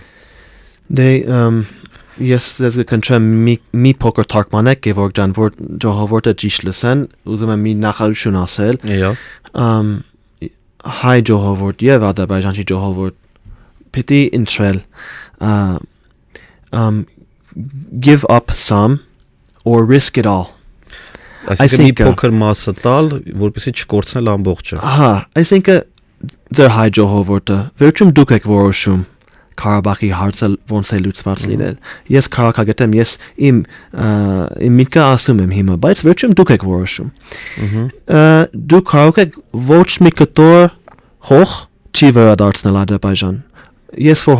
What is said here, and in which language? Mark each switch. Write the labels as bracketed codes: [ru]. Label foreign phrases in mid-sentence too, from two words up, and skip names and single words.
[hy] Դե ես կընտրեմ մի փոքր թարգմանեք Գևորգ ջան, որ ժողովուրդը ճիշտ լսեն, ուզում եմ մի նախարարություն ասել։ Հայ ժողովուրդ եւ ադրբեջանցի ժողովուրդ պիտի ընտրել [en] give up some or risk it all. [hy] Այսինքն մի փոքր մասը տալ, որպեսզի չկորցնել ամբողջը։ Հա, այսինքն ձեր հայ ժողովուրդը վերջում դուք եք որոշում Ղարաբաղի հարցը ոնց է լուծված լինել։ Ես քաղաքագետ եմ, ես իմ միտքը ասում եմ հիմա, բայց վերջում դուք եք որոշում։ Դուք կարող եք ոչ մի կտոր հող չի վերադարձնել Ադրբեջան։ Ես որ